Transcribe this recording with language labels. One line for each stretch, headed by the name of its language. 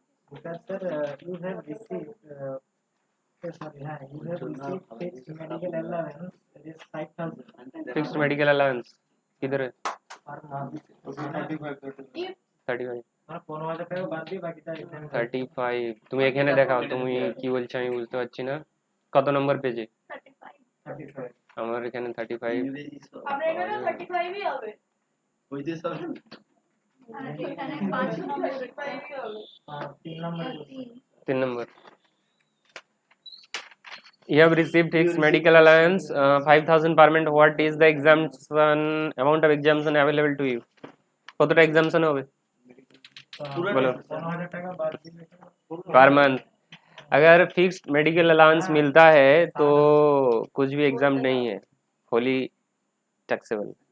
English: because sir you have received sorry you have received fixed medical allowance that is 5000
Hindi: fixed medical allowance किधर है
English: per month 35
Bangla: আর 15000 টাকা বাদ দিয়ে বাকিটা exempt 35 তুমি এখানে দেখাও তুমি কি বলছো আমি বুঝতে পারছি না কত নম্বর পেজে 35 আমার এখানে 35 আমরা এখানে 35 ই হবে হইতে সব আর এখানে 5 নম্বর 35 ই হবে আর 3 নম্বর 3 নম্বর
English: You have received fixed medical allowance 5,000 per month. What is the exemption amount of exemption available to you?
Bangla: কতটা exemption হবে
Hindi: बोलो
Bangla: 15,000 টাকা বাদ দিলে
Hindi: पर मंथ? अगर फिक्स्ड मेडिकल अलाउंस मिलता है तो कुछ भी एग्जाम नहीं है, होली टैक्सेबल।